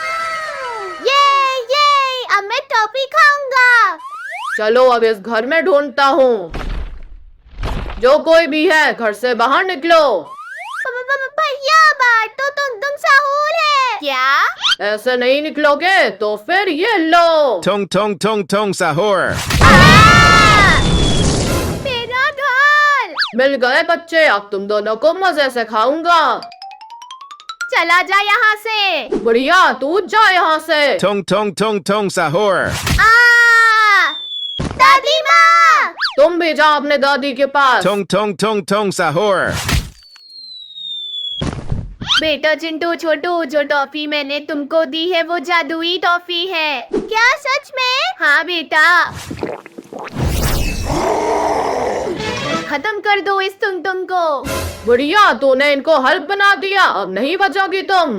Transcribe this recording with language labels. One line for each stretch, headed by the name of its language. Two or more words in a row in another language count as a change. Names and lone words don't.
Hindi: ये अब मैं टॉफी खाऊंगा। चलो अब इस घर में ढूंढता हूँ। जो कोई भी है, घर से बाहर निकलो। भैया, बाहर तो टुनटुन साहूर है। क्या? ऐसे नहीं निकलोगे तो फिर ये लो। Tong tong tong tong sahur. मेरा घर। मिल गए बच्चे, अब तुम दोनों को मजे से खाऊंगा। चला जा यहाँ से। बढ़िया, तू जा यहाँ से। Tong tong tong tong sahur. दादी माँ। तुम भी जाओ अपने दादी के पास। Tong tong tong tong sahur. बेटा चिंटू छोटू, जो टॉफी मैंने तुमको दी है वो जादुई टॉफी है। क्या सच में? हाँ बेटा। खत्म कर दो इस टुनटुन को। बढ़िया, तूने इनको हल्क बना दिया, अब नहीं बचोगी तुम।